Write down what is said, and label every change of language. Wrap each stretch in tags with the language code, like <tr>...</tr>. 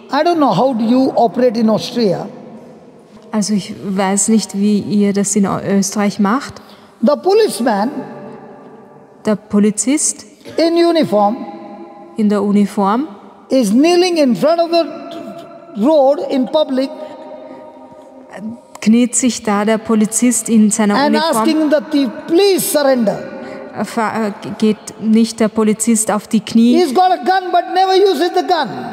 <en>I don't know how do you operate in Austria,</en> <de>Also ich weiß nicht, wie ihr das in Österreich macht.</de> <en>The policeman</en> <de>Der Polizist</de> <en>in uniform</en> <de>in der Uniform</de> <en>is kneeling in front of the road in public</en> <de>kniet sich da der Polizist in seiner</de> <en>and</en> <de>Uniform,</de> <en>asking the thief, please surrender.</en> <de>geht nicht der Polizist auf die Knie</de> <en>He's got a gun but never uses the gun.</en>